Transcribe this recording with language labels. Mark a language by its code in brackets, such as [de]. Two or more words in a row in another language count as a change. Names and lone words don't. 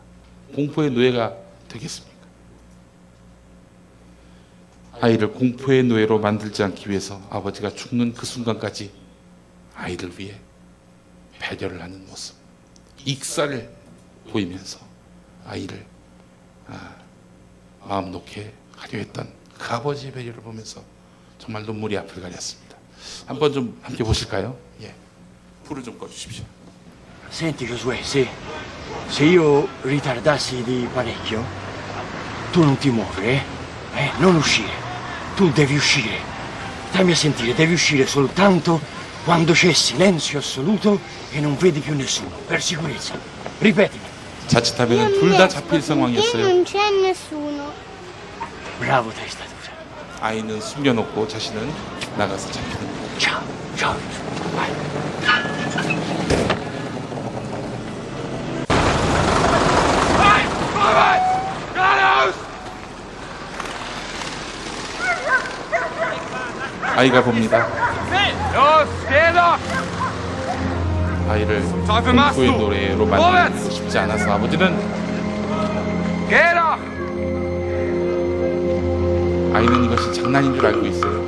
[ko] 공포의 노예가 되겠습니까? 아이를 공포의 노예로 만들지 않기 위해서 아버지가 죽는 그 순간까지 아이를 위해 배려를 하는 모습, 익사를 보이면서 아이를 마음 놓게 하려 했던 그 아버지의 배려를 보면서 정말 눈물이 앞을 가렸습니다. 한번 좀 함께 보실까요? 예, 불을 좀 꺼주십시오. [it] Senti Giosuè, se io ritardassi di parecchio, tu non ti muovi, eh? Non uscire. Tu devi uscire. Dammi a sentire, devi uscire soltanto quando c'è silenzio assoluto e non vedi più nessuno, per sicurezza. Ripetimi. [ko] 자칫하면 둘 다 잡힐 상황이었어요. [it] Non c'è nessuno. Bravo testatura. [ko] 아이는 숨겨놓고 자신은 나가서 잡히는 거예요. [it] Ciao, ciao. Vai. [ko] 아이가 봅니다. 아이를 공포의 노래로 만들고 싶지 않아서 아버지는 아이는 이것이 장난인 줄 알고 있어요.